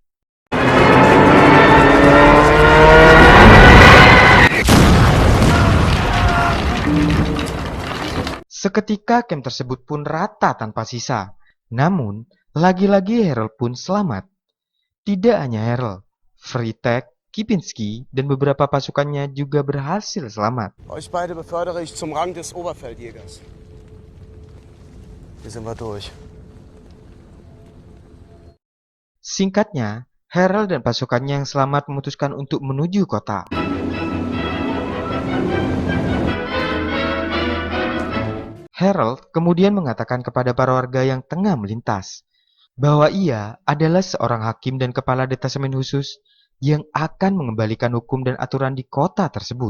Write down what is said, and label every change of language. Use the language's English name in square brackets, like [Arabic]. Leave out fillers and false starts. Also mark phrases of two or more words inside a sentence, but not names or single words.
[Indonesian] Seketika camp tersebut pun rata tanpa sisa. Namun, lagi-lagi Harold pun selamat. Tidak hanya Harold, Freitag, Kipinski, dan beberapa pasukannya juga berhasil selamat. [German] Euch beide befördere ich zum Rang des Oberfeldjägers. Hier sind wir durch. [Indonesian] Singkatnya, Harold dan pasukannya yang selamat memutuskan untuk menuju kota. Harold kemudian mengatakan kepada para warga yang tengah melintas bahwa ia adalah seorang hakim dan kepala detasemen khusus yang akan mengembalikan hukum dan aturan di kota tersebut.